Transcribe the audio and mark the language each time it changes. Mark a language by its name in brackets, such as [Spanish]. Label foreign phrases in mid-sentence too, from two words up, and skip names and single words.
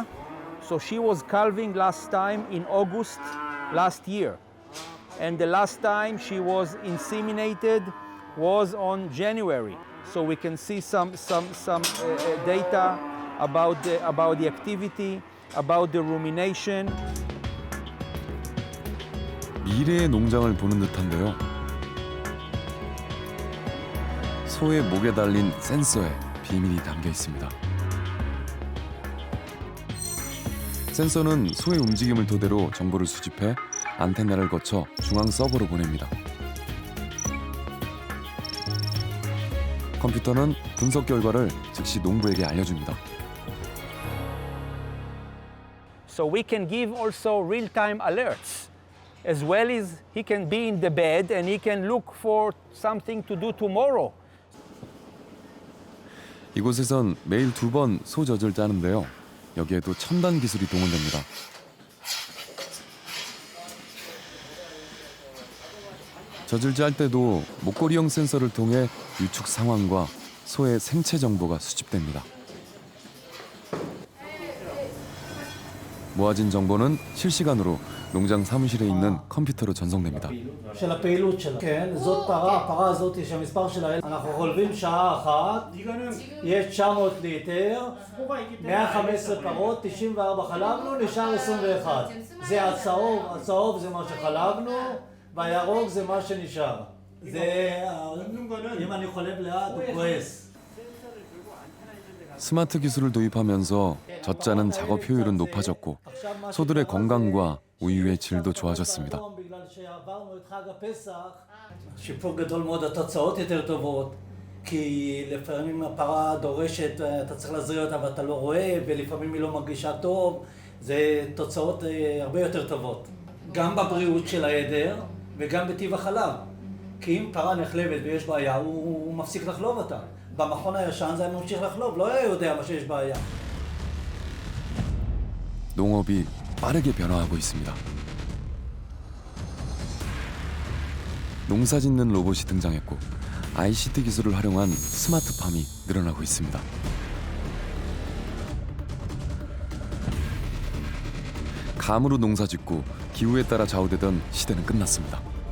[English] So she was calving last time in August last year. And the last time she was inseminated was on January. So we can see some data about the activity, about the rumination. [Korean] 미래의 농장을 보는 듯한데요. 소의 목에 달린 센서에 비밀이 담겨 있습니다. 센서는 소의 움직임을 토대로 정보를 수집해 안테나를 거쳐 중앙 서버로 보냅니다. 컴퓨터는 분석 결과를 즉시 농부에게 알려줍니다. So we can give also real-time alerts, as well as he can be in the bed and he can look for something to do tomorrow. 이곳에선 매일 2번 소 젖을 짜는데요. 여기에도 첨단 기술이 동원됩니다. 젖을 짤 때도 목걸이형 센서를 통해 유축 상황과 소의 생체 정보가 수집됩니다. 모아진 정보는 실시간으로 농장 사무실에 있는 컴퓨터로 전송됩니다. [Hebrew] של הפעילות שלה. כן, זאת פרה, הפרה הזאת שהמספר שלה, אנחנו חולבים שעה אחת, יש 900 ליטר, 115 פרות, 94 חלבנו, נשאר 21. זה הצהוב זה מה שחלבנו, והירוק זה מה שנשאר. זה, אם אני חולב לאט הוא כועס. [Korean] 스마트 기술을 도입하면서 젖짜는 작업 효율은 높아졌고 소들의 건강과 우유의 질도 좋아졌습니다. [Hebrew] שיפור גדול מאוד, התוצאות יותר טובות, כי לפעמים הפרה דורשת, אתה צריך להזריע אותה ואתה לא רואה, ולפעמים היא לא מרגישה טוב, זה תוצאות הרבה יותר טובות. גם בבריאות של העדר וגם בטיב החלב. כי אם פרה נחלבת ויש בעיה, הוא מפסיק לחלוב אותה. במכון הישן זה היה ממשיך לחלוב, לא היה יודע מה שיש בעיה. [Korean] 농업이 빠르게 변화하고 있습니다. 농사 짓는 로봇이 등장했고 ICT 기술을 활용한 스마트팜이 늘어나고 있습니다. 감으로 농사 짓고 기후에 따라 좌우되던 시대는 끝났습니다.